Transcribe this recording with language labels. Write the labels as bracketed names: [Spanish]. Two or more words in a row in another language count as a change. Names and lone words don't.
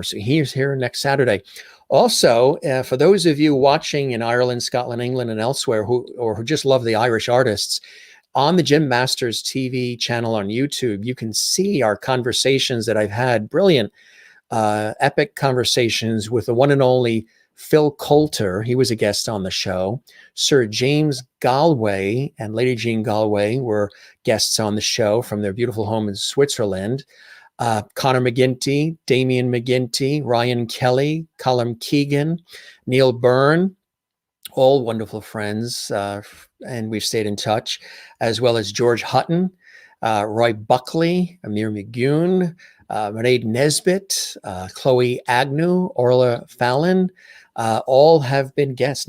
[English] So he's here next Saturday. Also, for those of you watching in Ireland, Scotland, England, and elsewhere who just love the Irish artists, on the Jim Masters TV channel on YouTube, you can see our conversations that I've had, brilliant, epic conversations with the one and only Phil Coulter. He was a guest on the show. Sir James Galway and Lady Jean Galway were guests on the show from their beautiful home in Switzerland. Conor McGinty, Damien McGinty, Ryan Kelly, Colin Keegan, Neil Byrne, all wonderful friends, and we've stayed in touch, as well as George Hutton, Roy Buckley, Amir McGoon, Mairead Nesbitt, Chloe Agnew, Orla Fallon, all have been guests.